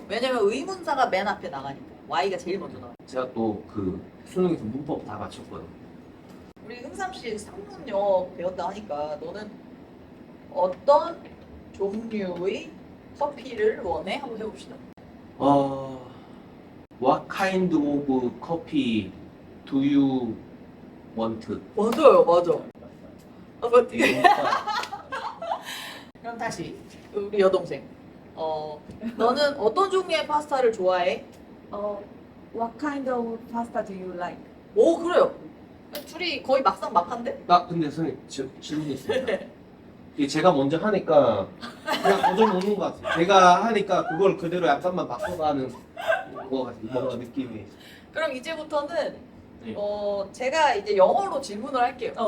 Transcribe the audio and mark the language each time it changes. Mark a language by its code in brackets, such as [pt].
[ko] 왜냐면 의문사가 맨 앞에 나가니까 Y가 제일 먼저 나가. 제가 또 그 수능에서 문법 다 맞췄거든요. 우리 흥삼 씨 상문역 배웠다 하니까 너는 어떤 종류의 커피를 원해? 한번 해봅시다. [en] What kind of coffee do you want? [ko] 맞아요, 맞아. 맞지? 이거니까 그럼 다시 우리 여동생. 너는 어떤 종류의 파스타를 좋아해? [en] What kind of pasta do you like? [ko] 오 그래요. 둘이 거의 막상 막한데? 근데 선생님 질문이 있습니다. 이게 제가 먼저 하니까 그냥 도전 오는 것 같아요. 제가 하니까 그걸 그대로 약간만 바꿔가는 거 같아요. 뭔가 느낌이. 그럼 이제부터는 네. 제가 이제 영어로 질문을 할게요.